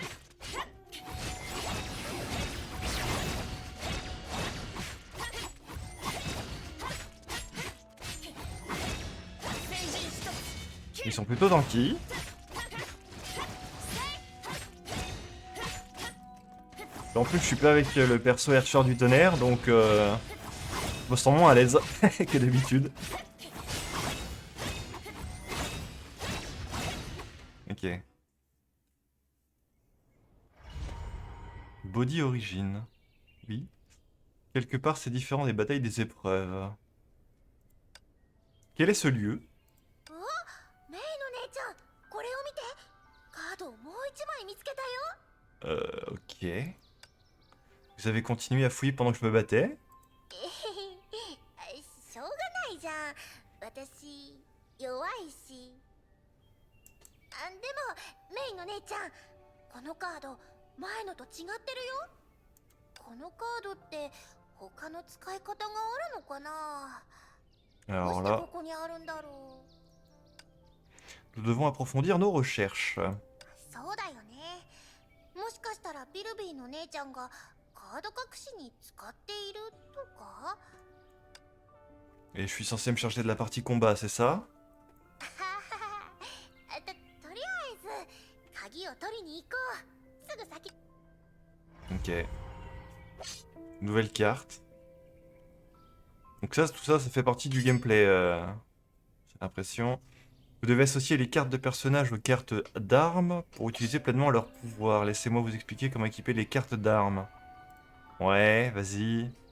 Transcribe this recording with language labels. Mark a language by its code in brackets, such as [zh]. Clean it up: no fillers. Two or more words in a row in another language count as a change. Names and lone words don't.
[fr] Ils sont plutôt tanky. En plus, je suis pas avec le perso Archer du tonnerre, donc je me sens moins à l'aise que d'habitude. Ok. Body Origin. Oui. Quelque part, c'est différent des batailles des épreuves. Quel est ce lieu? [ja] メイの姉ちゃん、これを見て。カードをもう一枚見つけたよ。 [fr] Ok. Vous avez continué à fouiller pendant que je me battais? [ja] しょうがないじゃん。私弱いし。でもメイの姉ちゃん、このカード前のと違ってるよ。このカードって他の使い方があるのかな。どう [fr] Alors [ja] して [fr] là, [ja] ここにあるんだろう。 [fr] nous devons approfondir nos recherches. [ja] そうだよね。もしかしたらビルビーの姉ちゃんがカード隠しに使っているとか。 [fr] Et je suis censé me charger de la partie combat, c'est ça? [ja] とりあえず鍵を取りに行こう。すぐ先。 [fr] Ok. Nouvelle carte. Donc ça, tout ça, ça fait partie du gameplay, j'ai l'impression. Vous devez associer les cartes de personnages aux cartes d'armes pour utiliser pleinement leur pouvoir. Laissez-moi vous expliquer comment équiper les cartes d'armes.